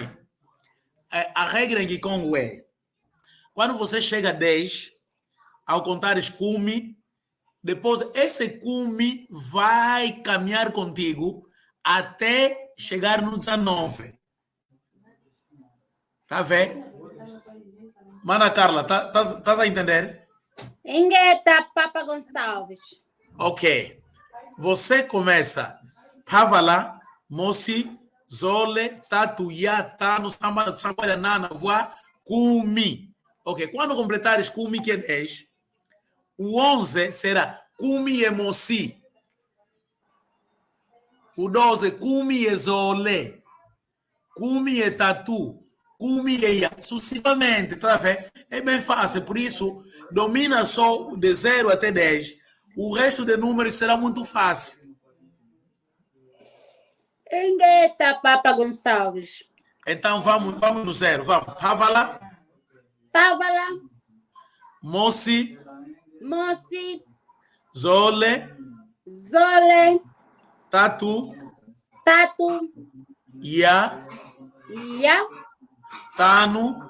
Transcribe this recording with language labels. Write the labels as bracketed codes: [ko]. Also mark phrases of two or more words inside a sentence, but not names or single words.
[pt] A regra em Kikongo é, quando você chega a 10, ao contares cumi, Depois, esse cume vai caminhar contigo até chegar no 19. Tá vendo? Mana Carla, tá a entender? [kg] Ingueta, Papa Gonçalves. [pt] Ok. Você começa [kg] Pavala, Mosi, Zole, Tatu, Ya, Tano, Samba, Samba, Nana, Voa, Kumi. [pt] Ok. Quando completares Kumi, que é 10, o 11 será Kumi e Mosi. O 12, Kumi e Zole. Kumi e Tatu. Kumi e Ya. Sucessivamente, tá vendo? É bem fácil. Por isso, domina só de 0 até 10. O resto de números será muito fácil. [kg] Ingueta, Papa Gonçalves. [pt] Então vamos no 0. Vamos. [kg] Pavala, Pávala, Mosi, Mosi, Zole, Zole, Tatu, Tatu, Ya, Ya, Tanu,